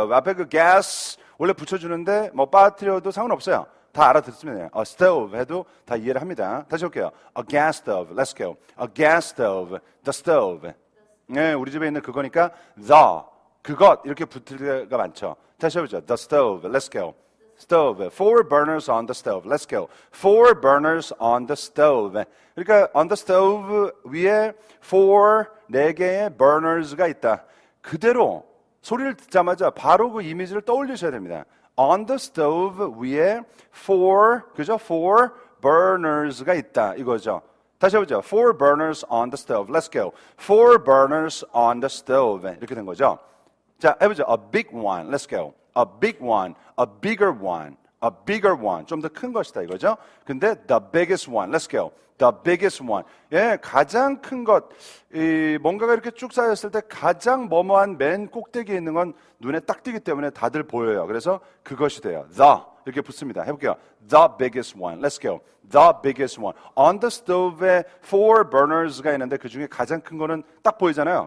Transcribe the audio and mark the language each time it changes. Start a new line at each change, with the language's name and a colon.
Korean: 앞에 그 gas 원래 붙여주는데 뭐 빠뜨려도 상관없어요. 다 알아듣으면 돼요. A stove 해도 다 이해를 합니다. 다시 볼게요.
English: A gas stove. Let's go. A gas stove. The stove.
Korean: 네, 우리 집에 있는 그거니까 그것 이렇게 붙을 때가 많죠.
English: 다시 해보죠. The stove. Let's go. stove. Four burners on the stove. Let's go. Four burners on the stove.
Korean: 그러니까
English: on the stove
Korean: 위에 4개의 burners가 있다. 그대로 소리를 듣자마자 바로 그 이미지를 떠올리셔야 됩니다.
English: On the stove 위에 그죠?
Korean: 4 burners가 있다 이거죠. 다시 해보죠.
English: 4 burners on the stove. Let's go. 4 burners on the stove.
Korean: 이렇게 된 거죠. 자, 해보죠.
English: A big one. Let's go. A big one. A bigger one. A bigger one.
Korean: 좀 더 큰 것이다 이거죠.
English: 근데 the biggest one. Let's go. The biggest one.
Korean: 예, 가장 큰 것. 뭔가가 이렇게 쭉 쌓였을 때 가장 뭐뭐한 맨 꼭대기에 있는 건 눈에 딱 띄기 때문에 다들 보여요. 그래서 그것이 돼요.
English: The. 이렇게 붙습니다. 해볼게요. The biggest one. Let's go. The biggest one. On the stove
Korean: 에 4 burners가 있는데 그 중에 가장 큰 거는 딱 보이잖아요.